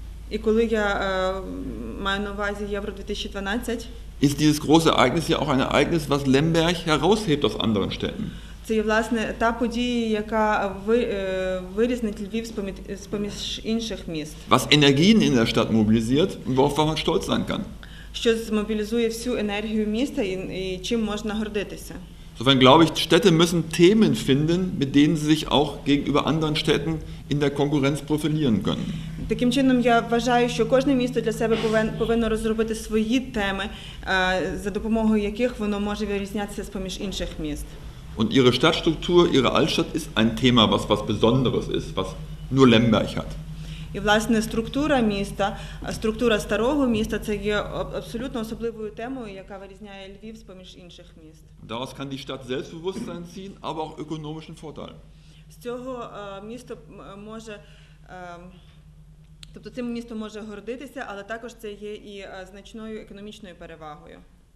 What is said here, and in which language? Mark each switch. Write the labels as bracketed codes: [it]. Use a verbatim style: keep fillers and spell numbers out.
[uk] І коли я е, маю на увазі Євро дві тисячі дванадцять, [de] ist dieses große Ereignis ja auch ein Ereignis, was Lemberg heraushebt aus anderen Städten. [uk] Це є, власне, та подія, яка ви- е, вирізнить Львів з-поміж- з-поміж інших міст, [de] Was Energien in der Stadt mobilisiert und worauf man stolz sein kann. [uk] що змобілізує всю енергію міста і, і чим можна гордитися. [de] Insofern glaube ich, Städte müssen Themen finden, mit denen sie sich auch gegenüber anderen Städten in der Konkurrenz profilieren können. [uk] Таким чином, я вважаю, що кожне місто для себе повин- повинно розробити свої теми, е, за допомогою яких воно може вирізнятися з-поміж інших міст. [de] Und ihre Stadtstruktur, ihre Altstadt ist ein Thema, was was Besonderes ist, was nur Lemberg hat. [uk] І, власне, структура міста, а структура старого міста – це є аб- абсолютно особливою темою, яка вирізняє Львів з-поміж інших міст. [de] Daraus kann die Stadt Selbstbewusstsein ziehen, aber auch ökonomischen Vorteil. [uk] З цього е, місто м- може, е, тобто цим місто може гордитися, але також це є і е, значною економічною перевагою.